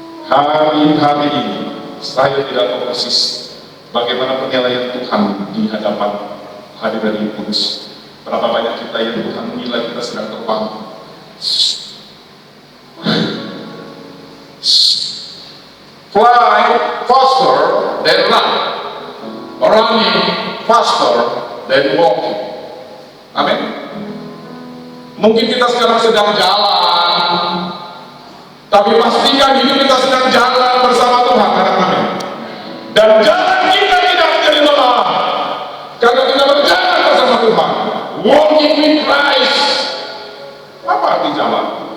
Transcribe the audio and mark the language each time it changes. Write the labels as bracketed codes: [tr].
[id] Hari-hari ini saya tidak tahu persis bagaimana penilaian Tuhan di hadapan hadirat yang kudus. Berapa banyak kita yang Tuhan menilai kita sedang terbang. [en] Fly faster than run, running faster than walking. [id] Amin. Mungkin kita sekarang sedang jalan, tapi pastikan hidup kita sedang jalan bersama Tuhan. Amin. Dan jalan kita tidak menjadi lelah, karena kita berjalan bersama Tuhan. [en] Walking with Christ. [id] Apa arti jalan?